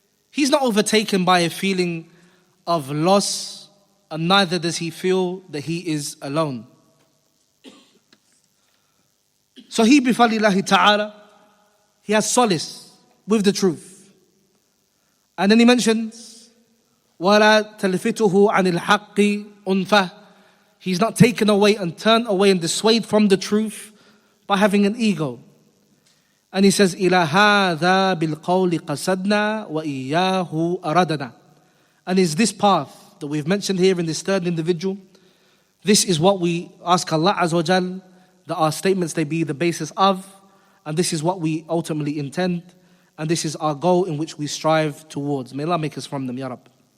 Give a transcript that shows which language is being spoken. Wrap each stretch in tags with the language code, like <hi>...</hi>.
<en>He's not overtaken by a feeling of loss, and neither does he feel that he is alone. So he, bifadlillahi ta'ala, he has solace with the truth. And then he mentions,</en> <ar>وَلَا تَلْفِتُهُ عَنِ الْحَقِّ أُنْفَةٌ.</ar> <en>He's not taken away and turned away and dissuaded from the truth by having an ego. And he says,</en> <ar>إِلَى هَذَا بِالْقَوْلِ قَصَدْنَا وَإِيَّاهُ أَرَدْنَا.</ar> <en>And is this path that we've mentioned here in this third individual, this is what we ask Allah Azza wa Jal that our statements they be the basis of, and this is what we ultimately intend, and this is our goal in which we strive towards. May Allah make us from them, Ya Rabb.</en>